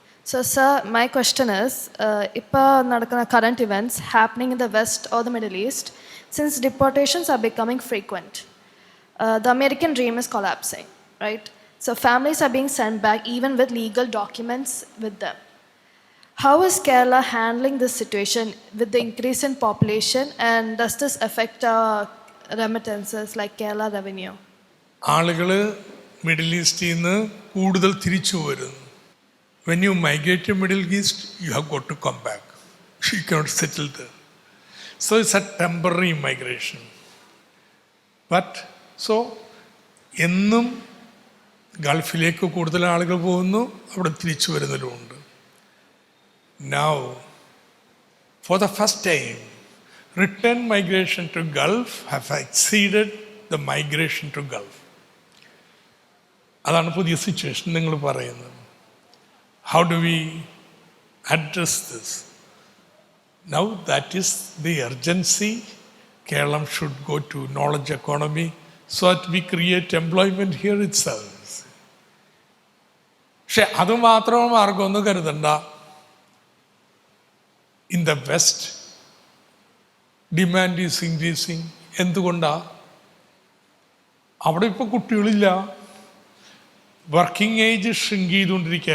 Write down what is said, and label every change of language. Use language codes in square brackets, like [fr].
[en] So, sir, my question is, [ml] ഇപ്പോൾ നടക്കുന്ന [en] current events happening in the West or the Middle East, since deportations are becoming frequent, the American dream is collapsing, right? So, families are being sent back even with legal documents with them. How is Kerala handling this situation with the increase in population, and does this affect remittances like Kerala revenue? [ml] ആളുകൾ middle ഈസ്റ്റിൽ നിന്ന് കൂടുതൽ തിരിച്ചു വരുന്നു. [en] When you migrate to Middle East, you have got to come back. You cannot settle there. So it's a temporary migration. But so [ml] എന്നും ഗൾഫിലേക്ക് കൂടുതൽ ആളുകൾ പോകുന്നു, അവിടെ തിരിച്ചു വരുന്നതിലുമുണ്ട്. [en] Now, for the first time, return migration to Gulf have exceeded the migration to Gulf. [ml] അതാണ് പുതിയ situation നിങ്ങൾ പറയുന്നത്. [en] How do we address this? Now that is the urgency. Kerala should go to knowledge economy so that we create employment here itself. [ml] പക്ഷെ അതുമാത്രമോ മാർഗമൊന്നും കരുതണ്ട. [en] In the west demand is increasing. [ml] എന്തുകൊണ്ടാ? അവിടെ ഇപ്പോൾ കുട്ടികളില്ല. വർക്കിംഗ് ഏജ് ഷ്രിങ്ക് ചെയ്തുകൊണ്ടിരിക്കുക.